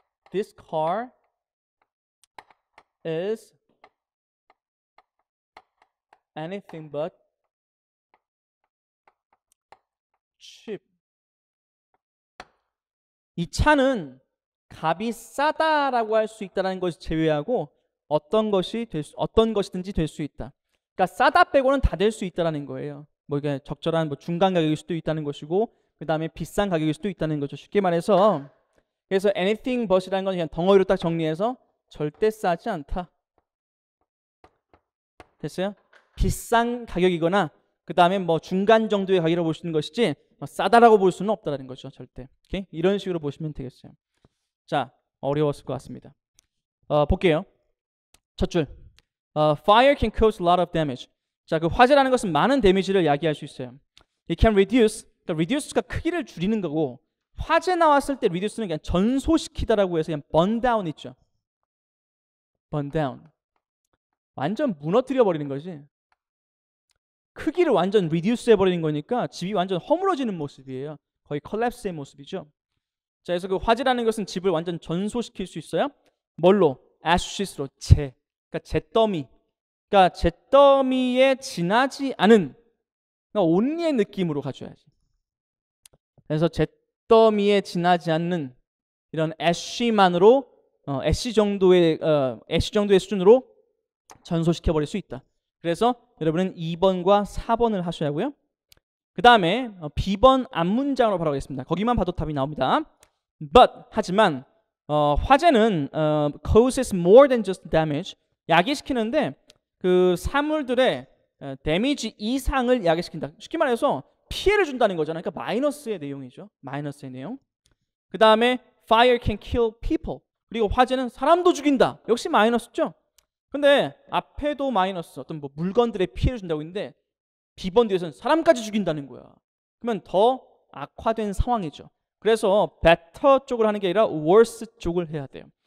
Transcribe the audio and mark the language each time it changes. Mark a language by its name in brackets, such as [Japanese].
[English] This car is anything but cheap. [Korean] 이 차는 값이 싸다라고 할 수 있다는 것을 제외하고 어떤 것이든지 될 수 있다. 그러니까 싸다 빼고는 다 될 수 있다라는 거예요. 뭐 이게 적절한 뭐 중간 가격일 수도 있다는 것이고 그 다음에 비싼 가격일 수도 있다는 거죠. 쉽게 말해서 그래서 anything but이라는 건 그냥 덩어리로 딱 정리해서 절대 싸지 않다. 됐어요? 비싼 가격이거나 그 다음에 뭐 중간 정도의 가격이라고 볼 수 있는 것이지 싸다라고 볼 수는 없다라는 거죠. 절대. 오케이? 이런 식으로 보시면 되겠어요. 자, 어려웠을 것 같습니다. 볼게요. 첫 줄. [English] Fire can cause a lot of damage. [Korean] 자, 그 화재라는 것은 많은 데미지를 야기할 수 있어요. [English] It can reduce. [Korean] 그러니까 reduce가 크기를 줄이는 거고 화재 나왔을 때 reduce는 그냥 전소시키다라고 해서 그냥 burn down 있죠. [English] burn down. [Korean] 완전 무너뜨려 버리는 거지. 크기를 완전 reduce 해버리는 거니까 집이 완전 허물어지는 모습이에요. 거의 collapse의 모습이죠. 자, 그래서 그 화재라는 것은 집을 완전 전소시킬 수 있어요. 뭘로? ashes로 그러니까 잿더미. 그러니까 잿더미에 지나지 않은 그러니까 only의 느낌으로 가져야지. 그래서 잿더미에 지나지 않는 이런 ash만으로 ash 정도의 수준으로 전소시켜 버릴 수 있다. 그래서 여러분은 2번과 4번을 하셔야 하고요. 그 다음에 B번 앞문장으로 바로 가겠습니다. 거기만 봐도 답이 나옵니다. [English] But [Korean] 하지만 화재는 [English] causes more than just damage. [Korean] 야기시키는데 그 사물들의 데미지 이상을 야기시킨다. 쉽게 말해서 피해를 준다는 거잖아요. 그러니까 마이너스의 내용이죠. 마이너스의 내용. 그 다음에 [English] fire can kill people. [Korean] 그리고 화재는 사람도 죽인다. 역시 마이너스죠. 근데 앞에도 마이너스 어떤 뭐 물건들의 피해를 준다고 했는데 B번 뒤에서는 사람까지 죽인다는 거야. 그러면 더 악화된 상황이죠. 그래서 better 쪽을 하는 게 아니라 worse 쪽을 해야 돼요.